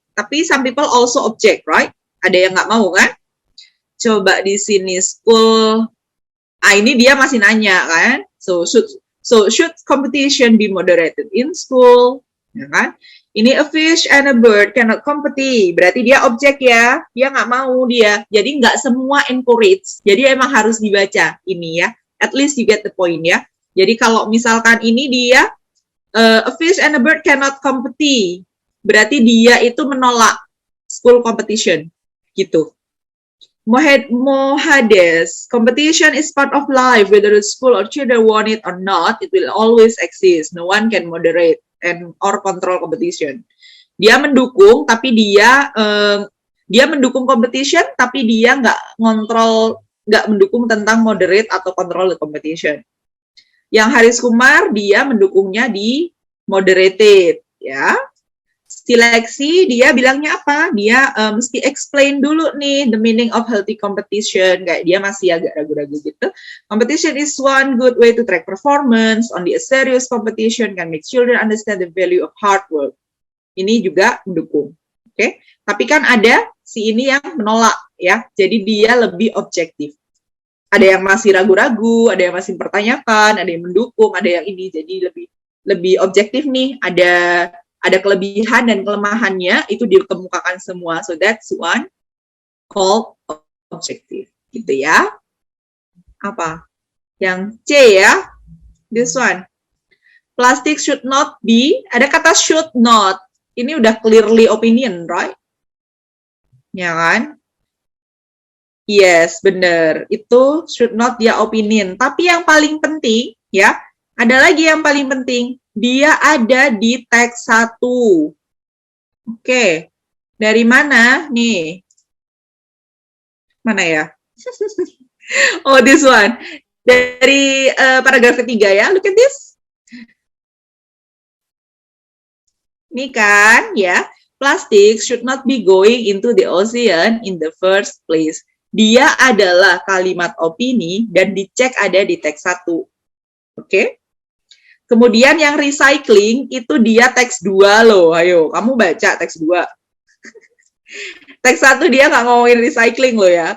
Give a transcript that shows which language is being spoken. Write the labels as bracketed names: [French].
[Indonesian] Tapi [English] some people also object, right? [Indonesian] Ada yang nggak mau kan? Coba di sini school. Ini dia masih nanya kan? [English] So should competition be moderated in school? [Indonesian] Ya kan? Ini [English] a fish and a bird cannot compete. [Indonesian] Berarti dia objek ya. Dia nggak mau dia. Jadi nggak semua encourage. Jadi emang harus dibaca ini ya. [English] At least you get the point ya. [Indonesian] Jadi kalau misalkan ini dia [English] a fish and a bird cannot compete. [Indonesian] Berarti dia itu menolak [English] school competition. gitu. Mohades, competition is part of life, whether the school or children want it or not, it will always exist. No one can moderate and or control competition. [Indonesian] Dia mendukung, tapi dia mendukung competition, tapi dia nggak mendukung tentang moderate atau [English] control the competition. [Indonesian] Yang Haris Kumar, dia mendukungnya di moderated, ya. Seleksi, dia bilangnya apa? Dia mesti explain dulu nih [English] the meaning of healthy competition. [Indonesian] Kayak dia masih agak ragu-ragu gitu. [English] Competition is one good way to track performance. Only a serious competition can make children understand the value of hard work. [Indonesian] Ini juga mendukung. Oke. Tapi kan ada si ini yang menolak, ya. Jadi dia lebih objektif. Ada yang masih ragu-ragu, ada yang masih mempertanyakan, ada yang mendukung, ada yang ini. Jadi lebih objektif nih. Ada kelebihan dan kelemahannya, itu dikemukakan semua. [English] So that's one called objective. [Indonesian] Gitu ya. Apa? Yang C ya. [English] This one. Plastic should not be, [Indonesian] ada kata should not. Ini udah [English] clearly opinion, right? [Indonesian] Ya kan? [English] Yes, [Indonesian] benar. Itu should not dia opinion. Tapi yang paling penting, ya, ada lagi yang paling penting. Dia ada di teks 1. Oke. Dari mana? Nih. Mana ya? [English] Oh, this one. [Indonesian] Dari paragraf ketiga ya. [English] Look at this. [Indonesian] Nih kan, ya. [English] Plastic should not be going into the ocean in the first place. [Indonesian] Dia adalah kalimat opini dan dicek ada di teks 1. Oke. Kemudian yang recycling itu dia teks 2 loh. Ayo, kamu baca teks 2. Teks 1 dia nggak ngomongin recycling loh ya.